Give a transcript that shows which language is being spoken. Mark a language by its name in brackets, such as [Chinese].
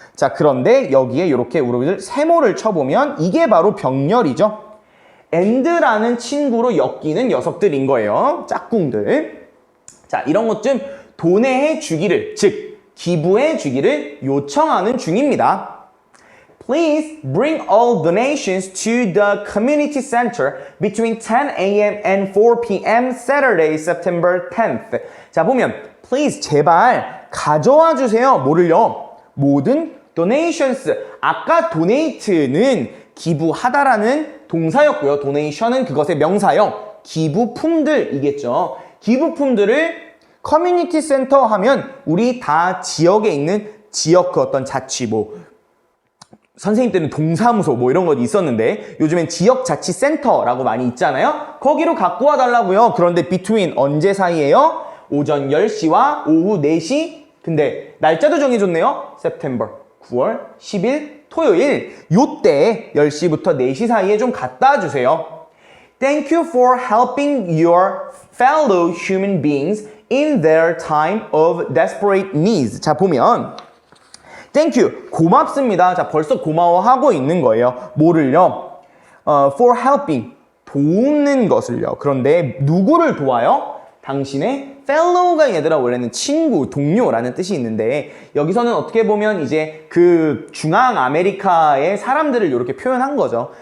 [Korean] 자, 그런데 여기에 이렇게 우리들 세모를 쳐보면 이게 바로 병렬이죠. and라는 친구로 엮이는 녀석들인 거예요. 짝꿍들. 자, 이런 것 좀 도내해 주기를, 즉 기부해 주기를 요청하는 중입니다. [English] Please bring all donations to the community center between 10 a.m. and 4 p.m. Saturday, September 10th. [Korean] 자, 보면 please 제발 가져와 주세요. 뭐를요? 모든 donations. 아까 donate는 기부하다라는 동사였고요. donation은 그것의 명사형. 기부품들이겠죠. 기부품들을 커뮤니티 센터 하면 우리 다 지역에 있는 지역 그 어떤 자치 선생님 때는 동사무소 이런 거 있었는데 요즘엔 지역자치센터라고 많이 있잖아요. 거기로 갖고 와달라고요. 그런데 between 언제 사이에요? 오전 10시와 오후 4시 근데 날짜도 정해줬네요. September 9월 10일 토요일 요때 10시부터 4시 사이에 좀 갖다 주세요. [English] Thank you for helping your fellow human beings in their time of desperate needs. [Korean] 자, 보면 Thank you. 고맙습니다. 자, 벌써 고마워하고 있는 거예요. 뭐를요? [English] For helping. [Korean] 도우는 것을요. 그런데 누구를 도와요? 당신의 fellow가 얘들아 원래는 친구, 동료라는 뜻이 있는데 여기서는 어떻게 보면 이제 그 중앙 아메리카의 사람들을 이렇게 표현한 거죠.